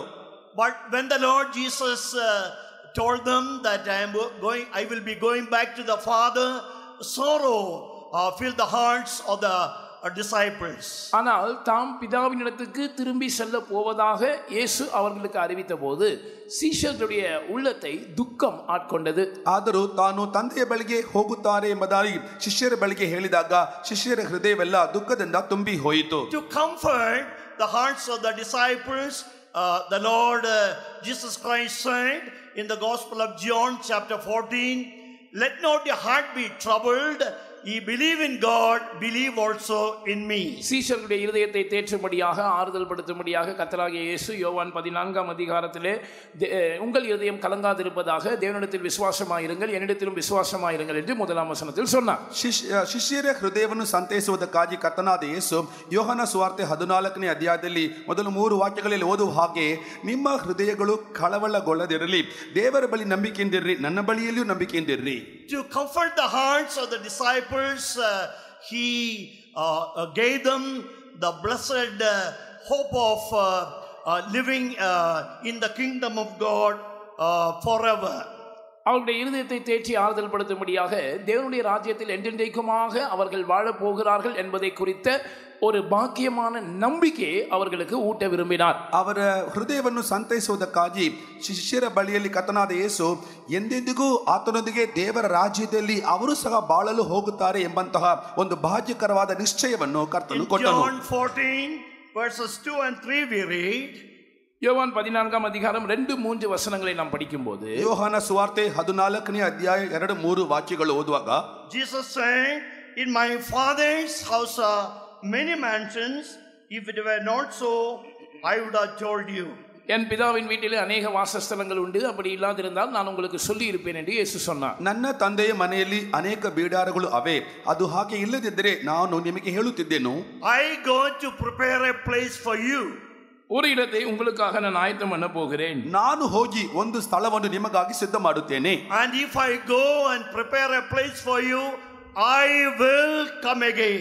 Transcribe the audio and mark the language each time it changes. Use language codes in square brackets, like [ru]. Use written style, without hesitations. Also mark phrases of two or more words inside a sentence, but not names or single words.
[en] But when the Lord Jesus told them that I will be going back to the Father, sorrow filled the hearts of the disciples. [ta] ஆனால் தாம் பிதாவினிடத்துக்கு திரும்பி செல்ல போவதாக இயேசு அவர்களுக்கு அறிவித்த போது சீஷர்களுடைய உள்ளத்தை துக்கம் ஆட்கொண்டது. [kn] ಆದರೂ ತಾನು ತಂದೆಯ ಬಳಿಗೆ ಹೋಗುತ್ತಾರೆ ಎಂಬುದಾಗಿ ಶಿಷ್ಯರ ಬಳಿಗೆ ಹೇಳಿದಾಗ ಶಿಷ್ಯರ ಹೃದಯವೆಲ್ಲ ದುಃಖದಿಂದ ತುಂಬಿ ಹೋಯಿತು. [en] To comfort the hearts of the disciples, the Lord Jesus Christ said in the Gospel of John chapter 14, let not your heart be troubled. Ye believe in God, believe also in me. [ta] சீஷர்களுடைய இருதயத்தை தேற்றும்படியாக ஆறுதல் படுத்தும்படியாக கர்த்தராகிய இயேசு யோவான் 14ஆம் அதிகாரத்திலே உங்கள் இருதயம் கலங்காதிருப்பதாக தேவனிடத்தில் விசுவாசமாயிருங்கள் என்னிடத்திலும் விசுவாசமாயிருங்கள் என்று முதலாம் வசனத்தில் சொன்னார். [kn] ಶಿಷ್ಯರ ಹೃದಯವನ್ನು ಸಂತೈಸುವುದಕ್ಕಾಗಿ ಕರ್ತನಾದ ಯೇಸು ಯೋಹನ ಸುವಾರ್ತೆ 14ನೇ ಅಧ್ಯಾಯದಲ್ಲಿ ಮೊದಲು 3 ವಾಕ್ಯಗಳಲ್ಲಿ ಓದುವ ಹಾಗೆ ನಿಮ್ಮ ಹೃದಯಗಳು ಕಳವಳಗೊಳ್ಳದಿರಲಿ, ದೇವರ ಬಳಿ ನಂಬಿಕೆಯಿಂದಿರ್ರಿ, ನನ್ನ ಬಳಿಯಲ್ಲಿಯೂ ನಂಬಿಕೆಯಿಂದಿರ್ರಿ. [en] To comfort the hearts of the disciples, he gave them the blessed hope of living in the kingdom of God forever. [ta] அவருடைய இருதயத்தை தேற்றி ஆறுதல் படுத்தும்படியாக தேவனுடைய ராஜ்யத்தில் என்றென்றைக்குமாக அவர்கள் வாழப் போகிறார்கள் என்பதை குறித்த ஒரு பாக்கியமான நம்பிக்கையை அவர்களுக்கு ஊட்ட விரும்பினார். [kn] ಅವರ ಹೃದಯವನ್ನು ಸಂತೈಸುವುದಕ್ಕಾಗಿ ಶಿಷ್ಯರ ಬಳಿಯಲ್ಲಿ ಕರ್ತನಾದ ಯೇಸು ಎಂದೆಂದಿಗೂ ಆತನೊಂದಿಗೆ ದೇವರ ರಾಜ್ಯದಲ್ಲಿ ಅವರು ಸಹ ಬಾಳಲು ಹೋಗುತ್ತಾರೆ ಎಂಬಂತಹ ಒಂದು ಭಾಗ್ಯಕರವಾದ ನಿಶ್ಚಯವನ್ನು ಕರ್ತನು ಕೊಟ್ಟನು. [en] John 14 verses 2 and 3 we read. [ta] யோவான் 14ஆம் அதிகாரம் 2-3 வசனங்களை நாம் படிக்கும்போது [kn] ಯೋಹಾನ ಸುವಾರ್ತೆ 14ನೇ ಅಧ್ಯಾಯ 2-3 ವಾಕ್ಯಗಳು ಓದುವಾಗ [en] Jesus said, in my Father's house are many mansions, if it were not so I would have told you. [ta] என் பிதாவின் வீட்டிலே அநேக வாசஸ்தலங்கள் உண்டு, அப்படி இல்லாதிருந்தால் நான் உங்களுக்கு சொல்லி இருப்பேன் என்று இயேசு சொன்னார். [kn] ನನ್ನ ತಂದೆಯ ಮನೆಯಲ್ಲಿ ಅನೇಕ ಬೀಡಾರಗಳು ಅವೆ, ಅದು ಹಾಗೆ ಇಲ್ಲದಿದ್ದರೆ ನಾನು ನಿಮಗೆ ಹೇಳುತ್ತಿದ್ದೆನು. [en] I go to prepare a place for you. [ta] ஒரு இடத்தை உங்களுக்காக நான் ஆயத்தம் பண்ண போகிறேன். [kn] ನಾನು ಹೋಗಿ ಒಂದು ಸ್ಥಳವನ್ನು ನಿಮಗಾಗಿ ಸಿದ್ಧ ಮಾಡುತ್ತೇನೆ. [en] And if I go and prepare a place for you, I will come again.